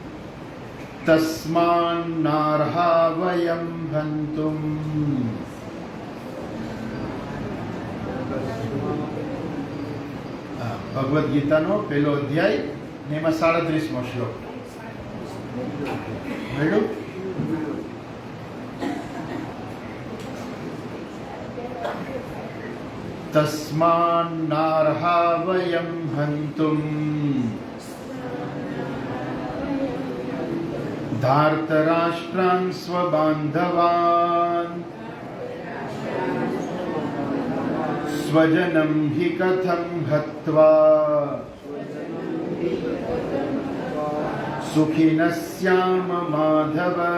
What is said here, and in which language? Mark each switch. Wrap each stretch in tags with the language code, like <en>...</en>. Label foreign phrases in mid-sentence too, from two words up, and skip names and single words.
<sa>તસ્માન્નાર્હા વયમ હંતુમ.</sa> <gu>ભગવદ્ ગીતાનો પહેલો અધ્યાય ને એમાં 37મો શ્લોક મળ્યું.</gu> <sa>तस्मान्नार्हा वयं हन्तुम् धार्तराष्ट्रान् स्वबान्धवान् स्वजनं हि कथं हत्वा सुखिनः स्याम माधव।</sa>